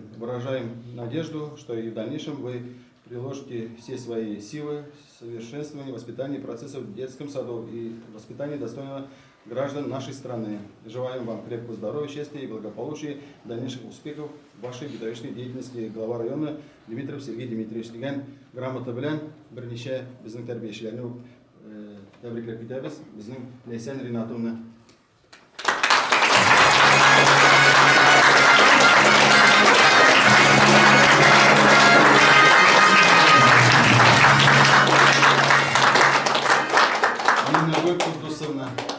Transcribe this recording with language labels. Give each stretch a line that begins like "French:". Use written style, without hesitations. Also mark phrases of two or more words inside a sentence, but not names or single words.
Russian: Выражаем надежду, что и в дальнейшем вы приложите все свои силы в совершенствовании воспитания процессов в детском саду и воспитании достойного граждан нашей страны. Желаем вам крепкого здоровья, счастья и благополучия, дальнейших успехов в вашей педагогической деятельности. Глава района
Tatar: Дмитров Сергей Дмитриевич деген грамота белән берничә безнең тәрбиячеләрне тәбрикләп китәбез. Безнең Ләйсән Ринатовна. Нина Кудусовна.